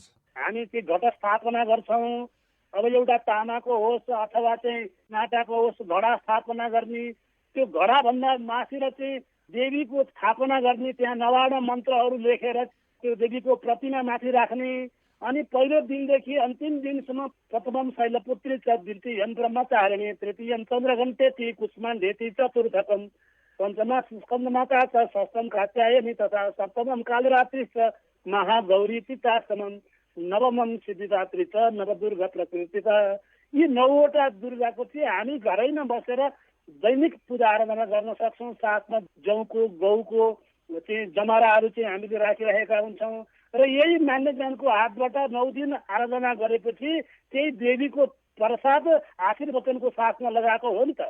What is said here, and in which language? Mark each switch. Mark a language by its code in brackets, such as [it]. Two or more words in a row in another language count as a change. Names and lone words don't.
[ne] हामी चाहिँ घट स्थापना गर्छौँ। अब एउटा तामाको होस् अथवा चाहिँ माटाको होस् घडा स्थापना गर्ने। त्यो घडाभन्दा मासिर चाहिँ देवीको स्थापना गर्ने, त्यहाँ नवार्ण मन्त्रहरू लेखेर त्यो देवीको प्रतिमा माथि राख्ने। अनि पहिलो दिनदेखि अन्तिम दिनसम्म [sa] प्रथमम शैलपुत्री च द्वितीयं ब्रह्मचारिणी तृतीयं चन्द्रघण्टेति कुष्माण्डेति चतुर्थकं पञ्चमा स्कन्दमाता च षष्ठं कात्यायनी तथा सप्तमं कालरात्रि च महागौरीति चाष्टमं नवमं सिद्धिदात्री च नवदुर्गा प्रकृतिता। [ne] यी 9वटा दुर्गाको चाहिँ हामी घरैमा बसेर दैनिक पूजा आराधना गर्न सक्छौँ। साथमा जौको गौको चाहिँ जमराहरू चाहिँ हामीले राखिरहेका हुन्छौँ र यही मान्यजनको हातबाट 9 दिन आराधना गरेपछि त्यही देवीको प्रसाद आशीर्वचनको साथमा लगाएको हो नि त।